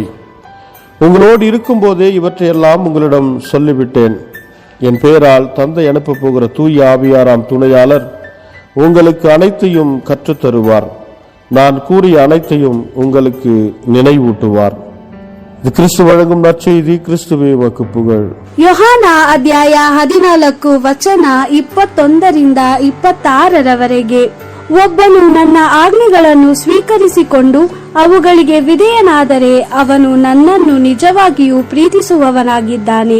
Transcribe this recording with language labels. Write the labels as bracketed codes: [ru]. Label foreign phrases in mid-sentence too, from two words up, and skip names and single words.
[ta] உங்களோடு இருக்கும் போதே இவற்றையெல்லாம் உங்களிடம் சொல்லிவிட்டேன். என் பெயரால் தந்தை அனுப்பப் போகிற தூய ஆவியாராம் துணையாளர் உங்களுக்கு அனைத்தையும் கற்றுத்தருவார். நான் கூறிய அனைத்தையும் உங்களுக்கு நினைவூட்டுவார். இது கிறிஸ்து வழங்கும் நற்செய்தி. கிறிஸ்துவே உமக்கு புகழ். [kn] ಯೋಹಾನ ಅಧ್ಯಾಯ 14 ವಚನ 21-26 ಒಬ್ಬನು ನನ್ನ ಆಜ್ಞೆಗಳನ್ನು ಸ್ವೀಕರಿಸಿಕೊಂಡು ಅವುಗಳಿಗೆ ವಿಧೇಯನಾದರೆ ಅವನು ನನ್ನನ್ನು ನಿಜವಾಗಿಯೂ ಪ್ರೀತಿಸುವವನಾಗಿದ್ದಾನೆ.